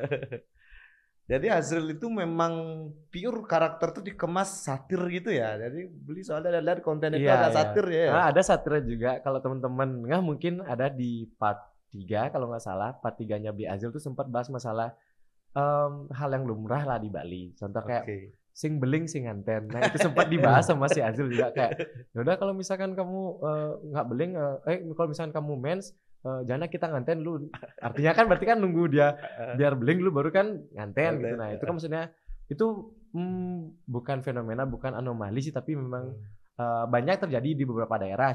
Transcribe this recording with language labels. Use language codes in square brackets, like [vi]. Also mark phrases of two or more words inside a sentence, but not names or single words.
[id] Jadi Azril itu memang pure karakter tuh dikemas satir gitu ya. Jadi beli soalnya lihat konten itu ada satir ya. Nah, ada satirnya juga. Kalau teman-teman mungkin ada di part 3 kalau nggak salah, part 3-nya Bli Azril tuh sempat bahas masalah hal yang lumrah lah di Bali. Contoh kayak [ban] sing beling sing nganten. [id] Nah, itu sempat dibahas sama si Azril juga kayak yaudah kalau misalkan kamu nggak beling kalau misalkan kamu mens jangan kita nganten lu. Artinya kan berarti kan nunggu dia biar beling lu baru kan nganten gitu. Nah, itu kan maksudnya itu bukan fenomena, bukan anomali sih, tapi memang banyak terjadi di beberapa daerah.